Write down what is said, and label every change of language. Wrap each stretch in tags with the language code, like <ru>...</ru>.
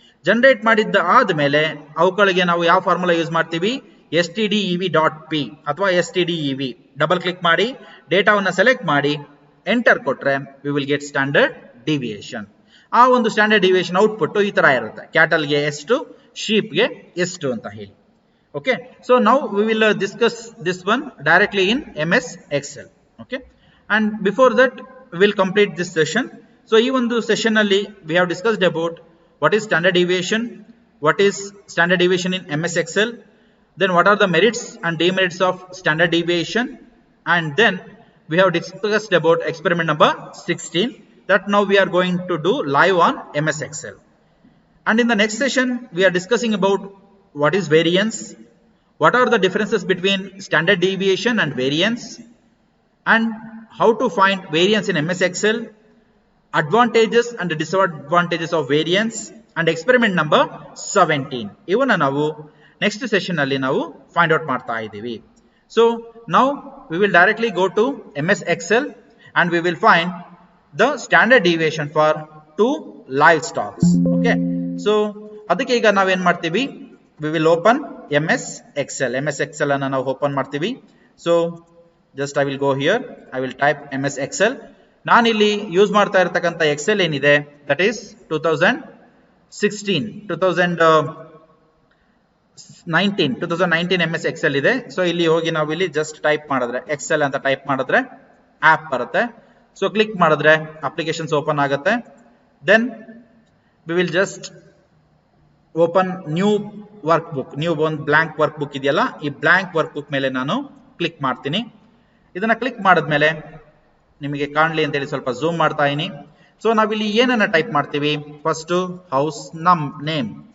<kn>Generate ಮಾಡಿದ್ದ ಆದ್ಮೇಲೆ ಅವುಗಳಿಗೆ ನಾವು ಯಾವ ಫಾರ್ಮುಲಾ ಯೂಸ್ ಮಾಡ್ತೀವಿ, stdev.p ಅಥವಾ stdev. ಡಬಲ್ ಕ್ಲಿಕ್ ಮಾಡಿ ಡೇಟಾವನ್ನ ಸೆಲೆಕ್ಟ್ ಮಾಡಿ ಎಂಟರ್ ಕೊಟ್ರೆ</kn> <en>We will get standard deviation.</en> <kn>ಆ ಒಂದು ಸ್ಟ್ಯಾಂಡರ್ಡ್ ಡಿವಿಯೇಷನ್ ಔಟ್ಪುಟ್ ಈ ತರ ಇರುತ್ತೆ, ಕ್ಯಾಟಲ್ಗೆ ಎಷ್ಟು, ಶೀಪ್ಗೆ ಎಷ್ಟು ಅಂತ ಹೇಳಿ.</kn> <en>Okay, so now we will discuss this one directly in MS Excel. Okay, and before that we will complete this session. So</en> <kn>ee ಒಂದು</kn> <en>session</en> <kn>alli</kn> <en>we have discussed about what is standard deviation, what is standard deviation in MS Excel, then what are the merits and demerits of standard deviation, and then we have discussed about experiment number 16 that now we are going to do live on MS Excel. And in the next session we are discussing about what is variance, what are the differences between standard deviation and variance, and how to find variance in MS Excel, advantages and disadvantages of variance, and experiment number 17.</en> <kn>Even ನಾವು</kn> <en>next session</en> <kn>ಅಲ್ಲಿ ನಾವು</kn> <en>find out</en> <kn>ಮಾಡ್ತಾ ಇದ್ದೀವಿ.</kn> <en>So now we will directly go to MS Excel and we will find the standard deviation for two live stocks. Okay, so</en> <kn>ಅದಕ್ಕೆ ಈಗ ನಾವೇನ್ ಮಾಡ್ತೀವಿ,</kn> <en>we will open MS Excel.</en> <kn>MS Excel ಅನ್ನು ನಾವು open ಮಾಡ್ತೀವಿ.</kn> <en>So just I will go here, I will type MS Excel.</en> <kn>ನಾನು ಇಲ್ಲಿ use ಮಾಡ್ತಾ ಇರತಕ್ಕಂತ ಎಕ್ಸೆಲ್ ಏನಿದೆ</kn> <en>that is 2019 MS Excel</en> <kn>ಇದೆ. ಸೊ ಇಲ್ಲಿ ಹೋಗಿ ನಾವು ಇಲ್ಲಿ ಜಸ್ಟ್ ಟೈಪ್ ಮಾಡಿದ್ರೆ ಎಕ್ಸೆಲ್ ಅಂತ ಟೈಪ್ ಮಾಡಿದ್ರೆ ಆಪ್ ಬರುತ್ತೆ. ಸೊ ಕ್ಲಿಕ್ ಮಾಡಿದ್ರೆ ಅಪ್ಲಿಕೇಶನ್ಸ್ ಓಪನ್ ಆಗುತ್ತೆ.</kn> <en>Then we will just open new workbook.</en> <kn>New ಒಂದು ಬ್ಲಾಂಕ್ ವರ್ಕ್ ಬುಕ್ ಇದೆಯಲ್ಲ, ಈ ಬ್ಲಾಂಕ್ ವರ್ಕ್ ಬುಕ್ ಮೇಲೆ ನಾನು ಕ್ಲಿಕ್ ಮಾಡ್ತೀನಿ. ಇದನ್ನ ಕ್ಲಿಕ್ ಮಾಡಿದ್ಮೇಲೆ ನಿಮಗೆ ಕಾಣಲಿ ಅಂತೇಳಿ ಸ್ವಲ್ಪ ಝೂಮ್ ಮಾಡ್ತಾ ಇದೀನಿ. ಸೊ ನಾವಿಲ್ಲಿ ಏನನ್ನ ಟೈಪ್ ಮಾಡ್ತೀವಿ, ಫಸ್ಟ್ ಹೌಸ್ ನೇಮ್.</kn>